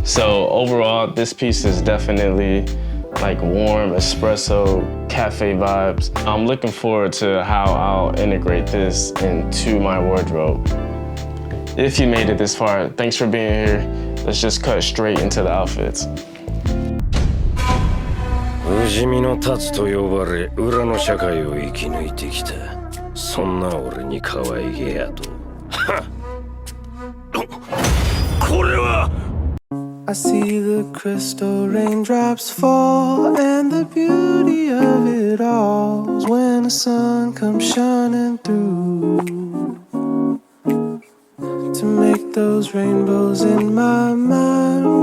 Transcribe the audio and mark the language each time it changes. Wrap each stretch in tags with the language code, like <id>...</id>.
<en>So overall, this piece is definitely like warm espresso cafe vibes. I'm looking forward to how I'll integrate this into my wardrobe. If you made it this far, thanks for being here. Let's just cut straight into the outfits.</en> <ja>不死身のタツと呼ばれ、裏の社会を生き抜いてきた。そんな俺に可愛げやと。はっ。これは。</ja> <en>I see the crystal raindrops fall, and the beauty of it all is when the sun comes shining through to make those rainbows in my mind.</en>